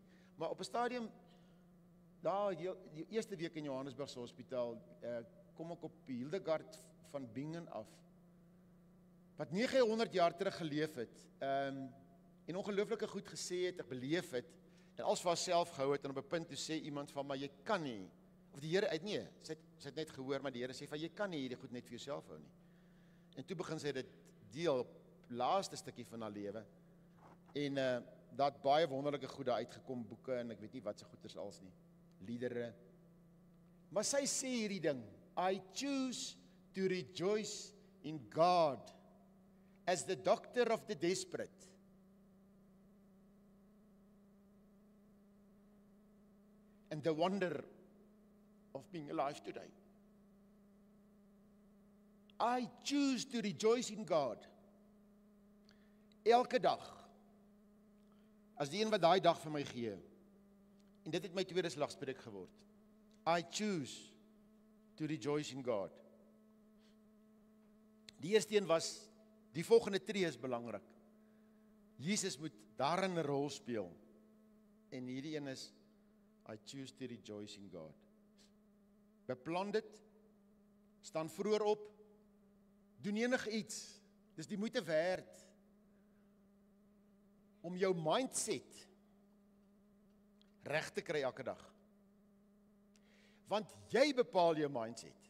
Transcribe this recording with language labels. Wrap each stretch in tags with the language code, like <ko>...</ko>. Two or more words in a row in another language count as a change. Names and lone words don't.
<af>Maar op 'n stadium, die eerste week in Johannesburg se hospitaal, kom ek op Hildegard van Bingen af, wat 900 jaar terug geleef het, en ongelooflike goed gesê het, ek beleef het, en als vir haarself gehou het, en op 'n punt toe sê iemand van, maar jy kan nie, of die Here, sy het net gehoor, maar die Here sê van, jy kan nie hierdie goed net vir jouself hou nie. En toe begin sy dit deel, laaste stukkie van haar lewe, en daar het baie wonderlike goede uitgekom, boeke, en ek weet nie wat se goeders als nie, liedere, maar sy sê hierdie ding,</af> <en>I choose to rejoice in God, as the doctor of the desperate, and the wonder of being alive today. I choose to rejoice in God.</en> <af>Elke dag, as die een wat daai dag vir my gee, en dit het my tweede slagspreuk geword.</af> <en>I choose to rejoice in God.</en> <af>Die eerste een was, die volgende tree is belangrik. Jesus moet daarin 'n rol speel. En hierdie een is,</af> <en>I choose to rejoice in God.</en> <af>Beplan dit, staan vroeër op, doen enige iets, dis die moeite werd, om jou mindset reg te kry elke dag. Want jy bepaal jou mindset.</af>